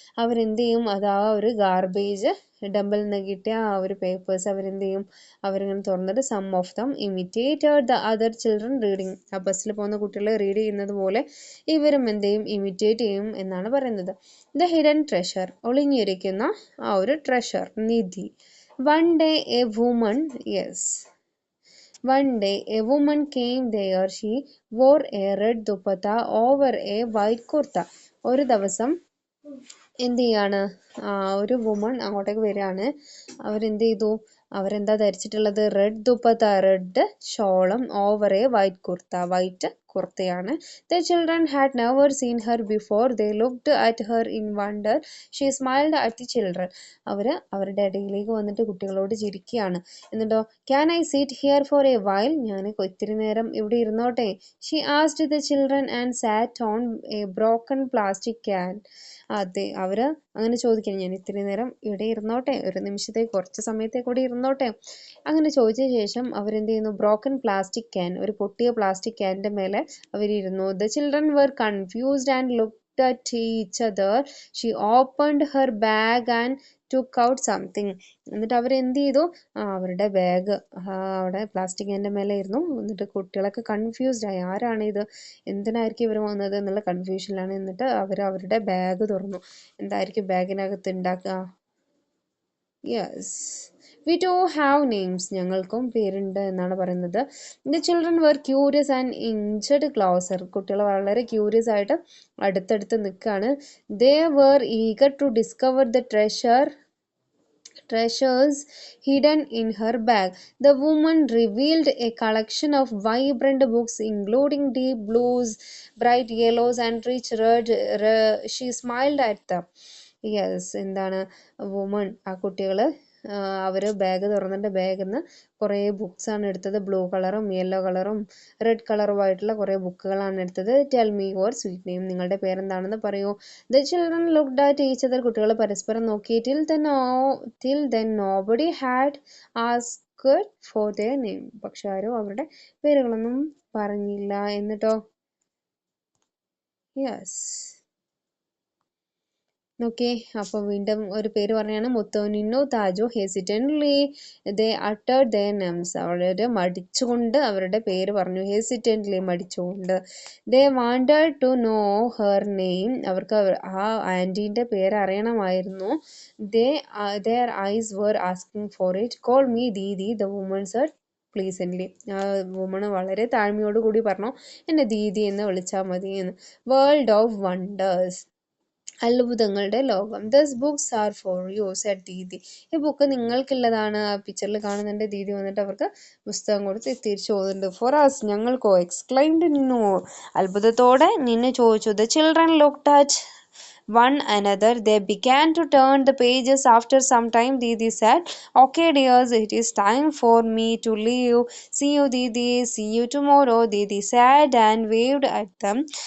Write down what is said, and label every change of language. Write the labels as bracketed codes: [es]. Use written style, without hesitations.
[ml] അവരെന്ത് ചെയ്യും, അത് ആ ഒരു ഗാർബേജ് ഡംപിൽ നിന്ന് കിട്ടിയ ആ ഒരു പേപ്പേഴ്സ് അവരെന്ത് ചെയ്യും, അവരിങ്ങനെ തുറന്നിട്ട് [en] Some of them imitated the other children reading. [ml] ആ ബസ്സിൽ പോകുന്ന കുട്ടികൾ റീഡ് ചെയ്യുന്നത് പോലെ ഇവരും എന്ത് ചെയ്യും, ഇമിറ്റേറ്റ് ചെയ്യും എന്നാണ് പറയുന്നത്. [en] the hidden treasure, [ml] ഒളിഞ്ഞിരിക്കുന്ന ആ ഒരു treasure, Nidhi. [en] One day a woman, yes, one day a woman came there. She wore a red dupatta over a white kurta. [ml] ഒരു ദിവസം എന്ത് ചെയ്യാണ്, ഒരു വുമൺ അങ്ങോട്ടേക്ക് വരികയാണ്. അവരെന്ത് ചെയ്തു, അവരെന്താ ധരിച്ചിട്ടുള്ളത്? റെഡ് ദുപ്പത്ത, റെഡ് ഷോളും, [en] over a white kurta, [ml] white കുർത്തയാണ്. [en] The children had never seen her before. They looked at her in wonder. She smiled at the children. [ml] അവരുടെ ഇടയിലേക്ക് വന്നിട്ട് കുട്ടികളോട് ചിരിക്കുകയാണ്. എന്നിട്ടോ, [en] Can I sit here for a while? [ml] ഞാൻ ഇത്തിരി നേരം ഇവിടെ ഇരുന്നോട്ടെ? [en] She asked the children and sat on a broken plastic can. [ml] അതെ, അവര് അങ്ങനെ ചോദിക്കണം, ഞാൻ ഇത്തിരി നേരം ഇവിടെ ഇരുന്നോട്ടെ, ഒരു നിമിഷത്തേക്ക്, കുറച്ച് സമയത്തേക്ക് കൂടി ഇരുന്നോട്ടെ? അങ്ങനെ ചോദിച്ച ശേഷം അവരെന്ത് ചെയ്യുന്നു, ബ്രോക്കൺ പ്ലാസ്റ്റിക് ക്യാൻ, ഒരു പൊട്ടിയ പ്ലാസ്റ്റിക് ക്യാനിന്റെ മേലെ അവരിരുന്നു. [en] The children were confused and looked at each other. She opened her bag and took out something. [ml] എന്നിട്ട് അവരെന്ത് ചെയ്തു, അവരുടെ ബാഗ് അവിടെ പ്ലാസ്റ്റിക്കിൻ്റെ മേലെ ഇരുന്നു. എന്നിട്ട് കുട്ടികളൊക്കെ കൺഫ്യൂസ്ഡ് ആയി, ആരാണ് ഇത്, എന്തിനായിരിക്കും ഇവർ വന്നത് എന്നുള്ള കൺഫ്യൂഷനിലാണ്. എന്നിട്ട് അവരുടെ ബാഗ് തുറന്നു. എന്തായിരിക്കും ബാഗിനകത്ത് ഉണ്ടാക്കുക? [en] yes, we too have names, [ml] ഞങ്ങൾക്കും പേരുണ്ട് എന്നാണ് പറയുന്നത്. [en] the children were curious and inched closer, [ml] കുട്ടികൾ വളരെ ക്യൂരിയസ് ആയിട്ട് അടുത്തടുത്ത് നിൽക്കുകയാണ്. [en] They were eager to discover the treasures hidden in her bag. The woman revealed a collection of vibrant books, including deep blues, bright yellows, and rich red. She smiled at them. [ml] Yes, എന്താണ് woman, ആ കുട്ടികൾ അവർ bag തുറന്നിട്ട് ബാഗിൽ നിന്ന് കുറേ ബുക്സാണ് എടുത്തത്. Blue കളറും yellow കളറും റെഡ് കളറുമായിട്ടുള്ള കുറേ ബുക്കുകളാണ് എടുത്തത്. [en] tell me your sweet name, [ml] നിങ്ങളുടെ പേരെന്താണെന്ന് പറയൂ. [en] the children looked at each other, [ml] കുട്ടികൾ പരസ്പരം നോക്കി. [en] till then nobody had asked for their name, [ml] പക്ഷെ ആരും അവരുടെ പേരുകളൊന്നും പറഞ്ഞില്ല. എന്നിട്ടോ യെസ്, ഓക്കെ, അപ്പോൾ വീണ്ടും ഒരു പേര് പറഞ്ഞാണ്. [en] മുത്തോനിന്നു താജു hesitantly they uttered their names, [ml] അവർ മടിച്ചുകൊണ്ട് അവരുടെ പേര് പറഞ്ഞു. [en] hesitantly, [ml] മടിച്ചുകൊണ്ട്. [en] they wanted to know her name, [ml] അവർക്ക് ആ ആൻറ്റീൻ്റെ പേര് അറിയണമായിരുന്നു. [en] their eyes were asking for it. call me [ml] Didi, [en] the woman said pleasantly, [ml] ആ വുമൺ വളരെ താഴ്മയോട് കൂടി പറഞ്ഞു, എന്നെ ദീദി എന്ന് വിളിച്ചാൽ മതി എന്ന്. [en] world of wonders, [ml] അത്ഭുതങ്ങളുടെ ലോകം. [en] these books are for you said Didi, [ml] ഈ ബുക്ക് നിങ്ങൾക്കുള്ളതാണ്. ആ പിക്ചറിൽ കാണുന്നുണ്ട് ദീദി വന്നിട്ട് അവർക്ക് പുസ്തകം കൊടുത്ത് തിരിച്ചു പോകുന്നുണ്ട്. [en] for us, [ml] ഞങ്ങൾക്കോ. എക്സ്ക്ലൈംഡ് നിന്നു, അത്ഭുതത്തോടെ നിന്നു ചോദിച്ചു. [en] The children looked at one another. They began to turn the pages. After some time, Didi said, okay dears, it is time for me to leave. See you Didi, see you tomorrow. Didi said and waved at them.